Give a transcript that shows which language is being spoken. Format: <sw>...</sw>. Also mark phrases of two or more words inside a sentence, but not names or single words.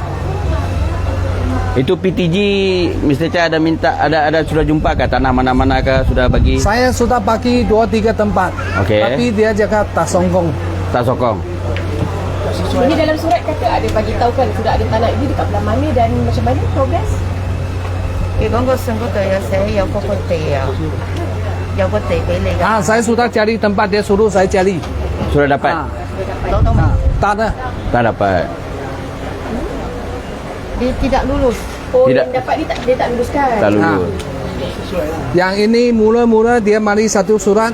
<ms>Itu PTG Mr. Chai ada minta ada sudah jumpa ke tanah mana-mana ke sudah bagi? Saya sudah bagi 2-3 tempat. Okey. Tapi dia cakap tak songkong. Tak sokong. Ini dalam surat kata ada bagi tahu kan sudah ada tanah ini dekat belah mana dan macam mana progress?</ms> <yue>如果個信嗰度有寫有嗰個地啊，有個地俾你㗎，</yue> <ms>Saya sudah cari tempat, dia suruh saya cari. Sudah dapat?</ms> <yue>攞到未？</yue> <ms>Tak ada. Tak dapat. dia tidak lulus. Oh, Tidak. yang dapat dia tak luluskan. Tak lulus. Yang ini mula-mula dia mari satu surat.</ms>